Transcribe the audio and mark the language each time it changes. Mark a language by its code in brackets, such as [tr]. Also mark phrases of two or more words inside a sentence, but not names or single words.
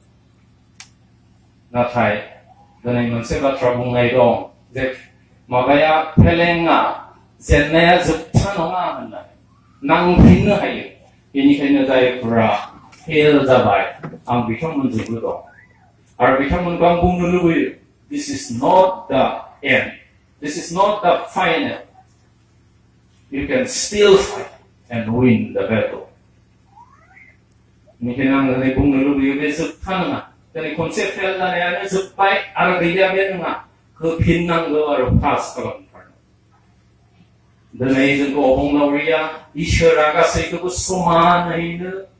[brx] नाथाय दिनै मोनसे बाथ्रा बुंनाय दं जे माबाया फेलेंआ जेननाया जोबथा नङा होननानै नांफिननो हायो बेनिखायनो जायफोरा फेल जाबाय आं बिथांमोनजोंबो दं आरो बिथांमोनखौ आं बुंनो लुबैयो [en] this is not the end this is not the final you can still fight and win the battle [brx] बेनिखायनो आं दिनै बुंनो लुबैयो बे जोबथा नङा दिनै खनसे फेल जानायानो जोब्बाय आरो गैया बे नङा होफिननांगौ आरो पास खालामथारनांगौ दिनै जोंखौ अबंलावरिया इसोरा गासैखौबो समानैनो